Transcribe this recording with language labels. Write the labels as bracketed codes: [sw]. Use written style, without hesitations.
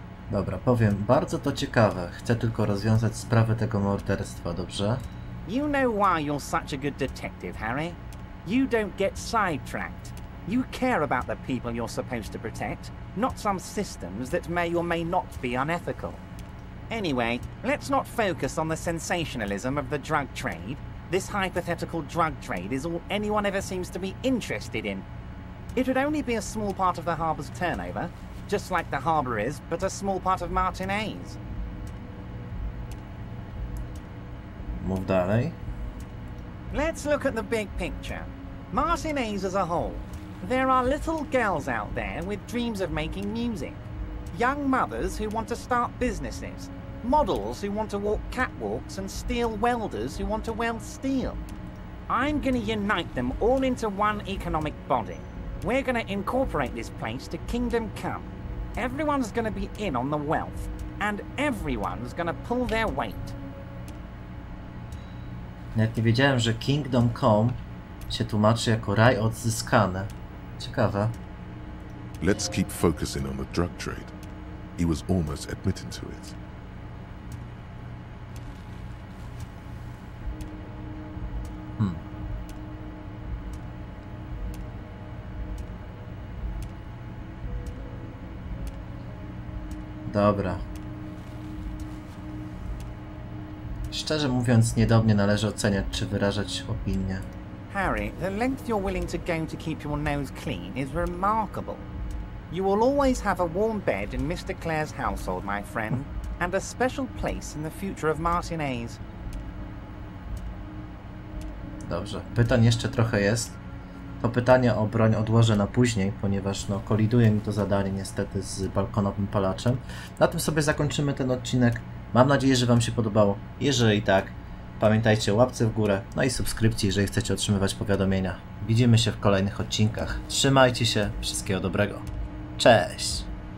[pl] Dobra, powiem, bardzo to ciekawe. Chcę tylko rozwiązać sprawę tego morderstwa, dobrze? [en] You know why you're such a good detective, Harry? You don't get sidetracked. You care about the people you're supposed to protect, not some systems that may or may not be unethical. Anyway, let's not focus on the sensationalism of the drug trade. This hypothetical drug trade is all anyone ever seems to be interested in. It would only be a small part of the harbour's turnover, just like the harbour is, but a small part of Martinez. [pl] Mów dalej. [en] Let's look at the big picture. Martinez as a whole. There are little girls out there with dreams of making music. Young mothers who want to start businesses. Models who want to walk catwalks and steel welders who want to weld steel. I'm going to unite them all into one economic body. We're going to incorporate this place to Kingdom Come. Everyone's going to be in on the wealth, and everyone's going to pull their weight. [pl] Nawet nie wiedziałem, że Kingdom Come się tłumaczy jako raj odzyskany. Ciekawe. [en] Let's keep focusing on the drug trade. He was almost admitting to it. [pl] Dobra. Szczerze mówiąc, nie do mnie należy oceniać czy wyrażać opinię. [en] Harry, the length you're willing to go to keep your nose clean is remarkable. You will always have a warm bed in Mr. Claire's household, my friend, and a special place in the future of Martinez. [pl] Dobrze, pytań jeszcze trochę jest. To pytanie o broń odłożę na później, ponieważ no, koliduje mi to zadanie niestety z balkonowym palaczem. Na tym sobie zakończymy ten odcinek. Mam nadzieję, że Wam się podobało. Jeżeli tak, pamiętajcie o łapce w górę, no i subskrypcji, jeżeli chcecie otrzymywać powiadomienia. Widzimy się w kolejnych odcinkach. Trzymajcie się, wszystkiego dobrego. Cześć!